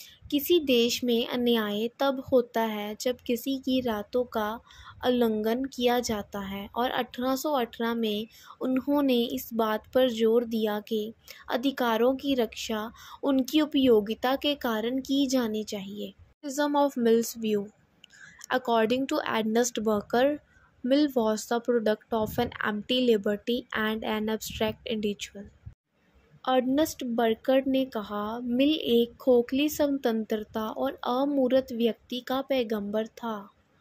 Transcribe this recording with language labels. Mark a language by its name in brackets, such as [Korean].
[Hindi] किसी देश में अन्याय तब होता है जब किसी की रातों का उल्लंघन किया जाता है, और 1818 में उन्होंने इस बात पर जोर दिया कि अधिकारों की रक्षा उनकी उपयोगिता के कारण की जानी चाहिए। [English] Criticism of Mill's view. According to Ernest Barker, Mill was the product of an empty liberty and an abstract individual. [Hindi] Ernest बर्कर ने कहा, मिल एक खोखली स्वतंत्रता और अमूर्त व्यक्ति का पैगंबर था।